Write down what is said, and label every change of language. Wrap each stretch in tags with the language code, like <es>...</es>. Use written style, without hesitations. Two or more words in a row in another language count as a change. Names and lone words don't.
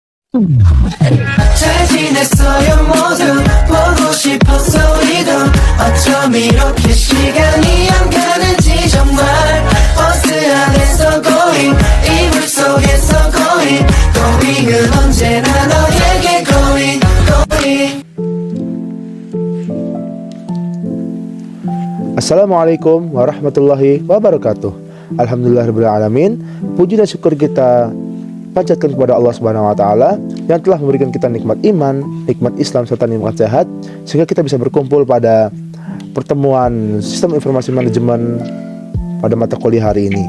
<ko>잘 지냈어요 모두 보고 싶었어 우리도 어쩜 이렇게 시간이 안 가는지 정말 버스 안에서 going 이불 속에서 going은 언제나 너에게 going</ko> <ar>السلام عليكم ورحمة الله وبركاته.</ar> <id>Alhamdulillahirrahmanirrahim. Puji dan syukur kita panjatkan kepada Allah</id> <ar>سبحانه وتعالى</ar> <id>yang telah memberikan kita nikmat iman, nikmat Islam serta nikmat sehat sehingga kita bisa berkumpul pada pertemuan Sistem Informasi Manajemen pada mata kuliah hari ini.</id>